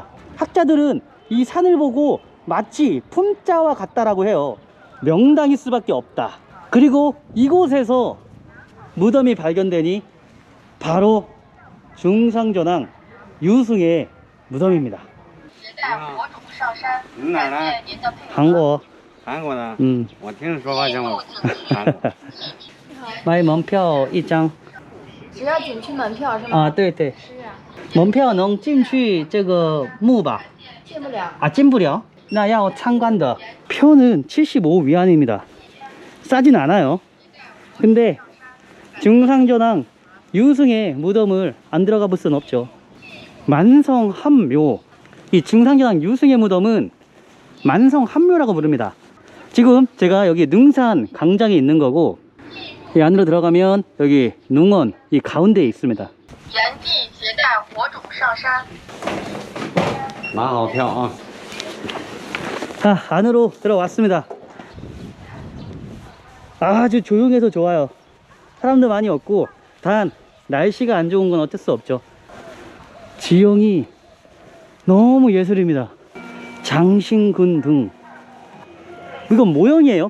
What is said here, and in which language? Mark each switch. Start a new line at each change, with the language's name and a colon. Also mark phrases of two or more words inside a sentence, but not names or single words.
Korean: 학자들은 이 산을 보고 마치 품자와 같다라고 해요. 명당일 수밖에 없다. 그리고 이곳에서 무덤이 발견되니 바로 중상전왕 유승의 무덤입니다. 한국.
Chinese: 韩国的，嗯，我听说好像韩国。买门票一张。只要进去门票是吗？啊，对对。是啊。门票能进去这个墓吧？进不了。 아, 进不了? 나要参观的.
Korean: 표는 75 위안입니다. 싸진 않아요. 근데 중상전왕 유승의 무덤을 안 들어가 볼 순 없죠. 만성함묘. 이 중상전왕 유승의 무덤은 만성함묘라고 부릅니다. 지금 제가 여기 능산 광장에 있는 거고, 이 안으로 들어가면 여기 능원 이 가운데에 있습니다.
Chinese: 原地携带火种上山。买好票啊！
Korean: 자, 안으로 들어왔습니다. 아주 조용해서 좋아요. 사람도 많이 없고, 단 날씨가 안 좋은 건 어쩔 수 없죠. 지형이 너무 예술입니다. 장신군 등. 이건 모형이에요.